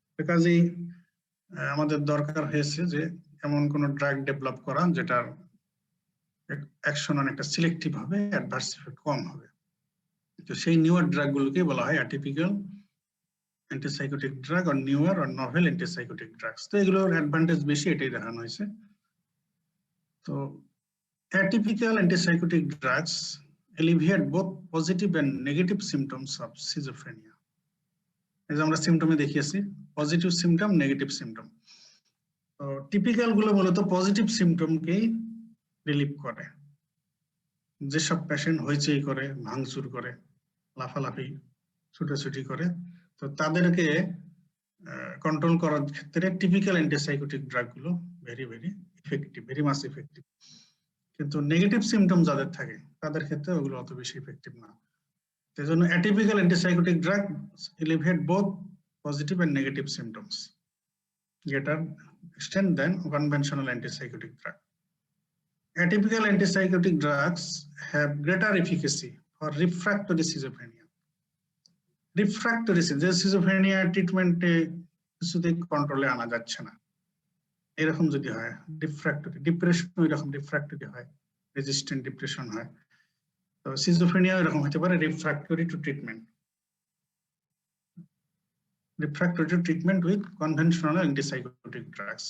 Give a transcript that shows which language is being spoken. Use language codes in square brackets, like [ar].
[bn] কাজেই আমাদের দরকার হয়েছে যে এমন কোন ড্রাগ ডেভেলপ করা যেটার অ্যাকশন অনেকটা সিলেক্টিভ হবে, অ্যাডভার্স ইফেক্ট কম হবে। তো সেই নিউয়ার ড্রাগ গুলোকে বলা হয় অ্যাটিপিক্যাল অ্যান্টিসাইকোটিক ড্রাগ আর নিউয়ার আর নভেল অ্যান্টিসাইকোটিক ড্রাগস। তো এগুলোর অ্যাডভান্টেজ বেশি, এটাই দেখানো হয়েছে। [en] তো atypical antipsychotic drugs alleviate both positive and negative symptoms of schizophrenia. [bn] এই যে আমরা সিম্পটমে দেখিয়েছি পজিটিভ সিম্পটম, নেগেটিভ সিম্পটম। তো টিপিক্যাল গুলো মূলত পজিটিভ সিম্পটমকেই রিলিভ করে। যেসব পেশেন্ট হইচই করে, ভাঙচুর করে, লাফালাফি, ছুটাছুটি করে, তো তাদেরকে কন্ট্রোল করার ক্ষেত্রে টিপিক্যাল অ্যান্টিসাইকোটিক ড্রাগ গুলো very effective, very much effective. কিন্তু নেগেটিভ সিম্পটম যাদের থাকে তাদের ক্ষেত্রে ওগুলো অত বেশি ইফেক্টিভ না। এই জন্য [en] Atypical antipsychotic drug alleviate both positive and negative symptoms greater extent than conventional antipsychotic drug. Atypical antipsychotic drugs have greater efficacy for refractory schizophrenia. [bn] Refractory schizophrenia ট্রিটমেন্টে কিছুতেই কন্ট্রোলে আনা যাচ্ছে না, এরকম যদি হয়, রিফ্র্যাক্টরি ডিপ্রেশন এরকম রিফ্র্যাক্টরি হয়, রেজিস্ট্যান্ট ডিপ্রেশন হয়, তো সিজোফ্রেনিয়া এরকম হতে পারে refractory two treatment, refractory two treatment with conventional antipsychotic drugs.